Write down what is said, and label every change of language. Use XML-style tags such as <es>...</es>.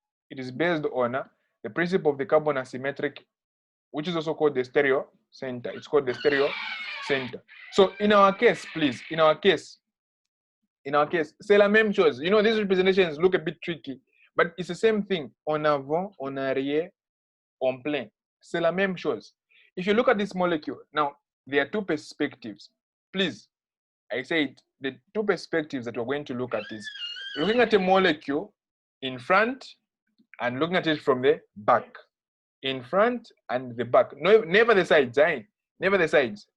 <en>It is based on the principle of the carbon asymmetric, which is also called the stereo center. It's called the stereo center. So in our case, please, in our case,</en> <fr>c'est la même chose.</fr> <en>You know, these representations look a bit tricky, but it's the same thing.</en> <fr>En avant, en arrière, en plein. C'est la même chose.</fr> <en>If you look at this molecule, now, there are 2 perspectives. Please, I said the 2 perspectives that we're going to look at is looking at a molecule in front and looking at it from the back. In front and the back. No, never the sides, eh? Never the sides.</en>